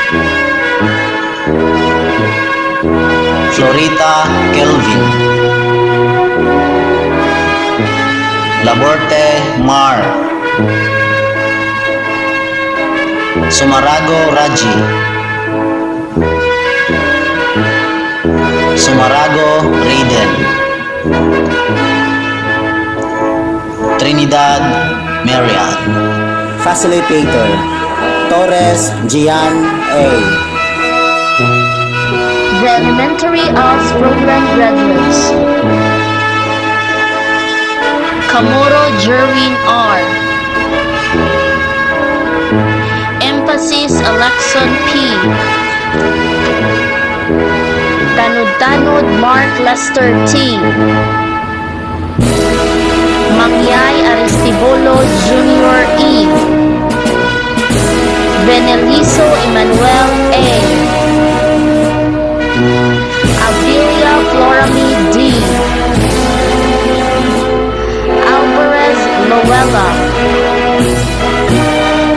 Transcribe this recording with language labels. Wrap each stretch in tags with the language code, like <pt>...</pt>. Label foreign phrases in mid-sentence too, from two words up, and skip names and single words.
<en>Florita Kelvin, Laborte Mar, Sumarago Raji, Sumarago Raiden, Trinidad Marian, Facilitator Torres Gian A, The Elementary ALS Program Graduates: Kamoro Jerwin R, Emphasis Alexon P, Tanud Mark Lester T, Mangyay Aristibolo Jr. E, Beneliso Emmanuel A, Avilia Florami D, Alvarez Loella,</en>